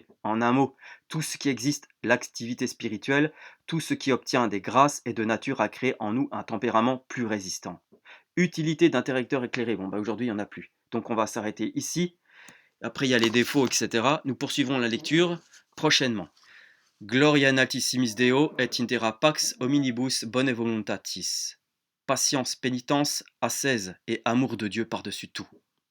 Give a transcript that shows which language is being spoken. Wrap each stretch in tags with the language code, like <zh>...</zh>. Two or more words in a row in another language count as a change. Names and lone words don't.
<fr>En un mot, tout ce qui existe, l'activité spirituelle, tout ce qui obtient des grâces est de nature à créer en nous un tempérament plus résistant. Utilité d'interrupteur éclairé. Bon, aujourd'hui, il n'y en a plus. Donc, on va s'arrêter ici. Après, il y a les défauts, etc. Nous poursuivrons la lecture prochainement.</fr> <la>Gloria in altissimis Deo et intera pax hominibus bone voluntatis.</la> <fr>Patience, pénitence, ascèse et amour de Dieu par-dessus tout.</fr>